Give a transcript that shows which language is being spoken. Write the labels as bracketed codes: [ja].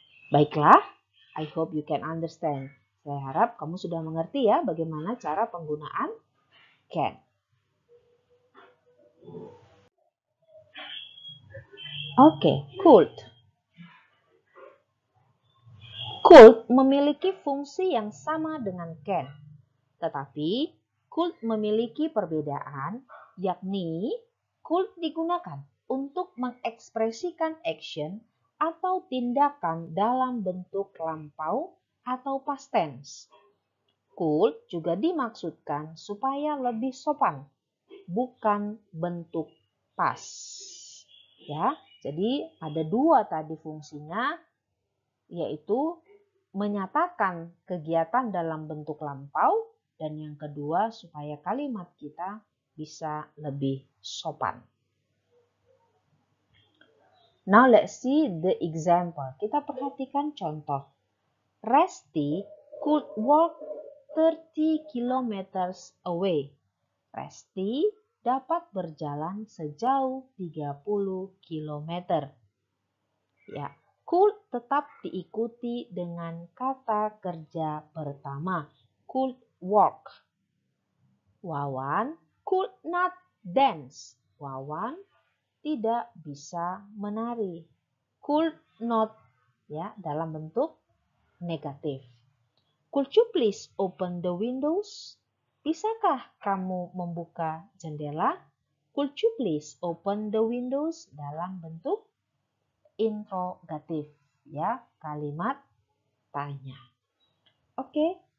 [en] Baiklah, I hope you can understand. [id] Saya harap kamu sudah mengerti ya bagaimana cara penggunaan can. [en] Oke, could. [id] Could memiliki fungsi yang sama dengan can. Tetapi could memiliki perbedaan, yakni could digunakan untuk mengekspresikan action atau tindakan dalam bentuk lampau atau past tense. Could juga dimaksudkan supaya lebih sopan, bukan bentuk past. Ya, jadi ada dua tadi fungsinya, yaitu menyatakan kegiatan dalam bentuk lampau, dan yang kedua supaya kalimat kita bisa lebih sopan. [en] Now let's see the example. [id] Kita perhatikan contoh. [en] Resti could walk 30 kilometers away. [id] Resti dapat berjalan sejauh 30 km. Ya, could tetap diikuti dengan kata kerja pertama, could walk. [en] Wawan could not dance. [id] Wawan tidak bisa menari. Could not, ya, dalam bentuk negatif. [en] Could you please open the windows? [id] Bisakah kamu membuka jendela? [en] Could you please open the windows [id] dalam bentuk interrogatif, ya, kalimat tanya. Oke.